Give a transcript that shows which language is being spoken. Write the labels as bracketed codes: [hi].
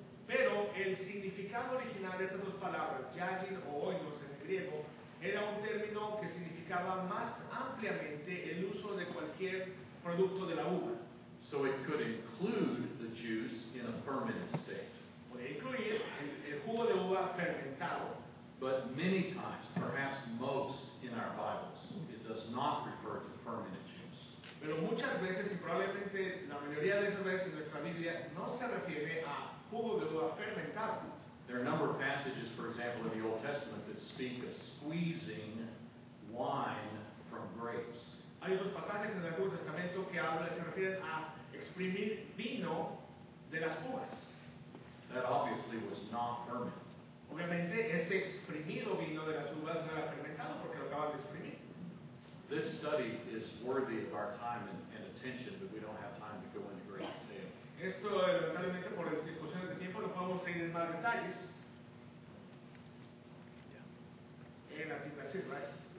[es] Pero el significado original de estas dos palabras, yayin o oinos en el griego, era un término que significaba más ampliamente el uso de cualquier producto de la uva. [en] So it could include the juice in a fermented state. [es] Podía incluir el jugo de uva fermentado, [en] But many times, perhaps most in our Bibles, it does not refer to fermented juice. [es] pero muchas veces, y probablemente la mayoría de esas veces en nuestra Biblia, no se refiere a jugo de uva fermentado. [en] There are a number of passages, for example, in the Old Testament that speak of squeezing wine from grapes. [es] Hay otros pasajes en el Antiguo Testamento que se refieren a exprimir vino de las uvas. [en] That obviously was not fermented. [es] Obviamente ese exprimido vino de las uvas no era fermentado porque lo acaban de exprimir. [en] This study is worthy of our time and attention, but we don't have time to go into great detail. [es] Esto lamentablemente por discusiones de tiempo no podemos seguir en más detalles. En la asignación, right?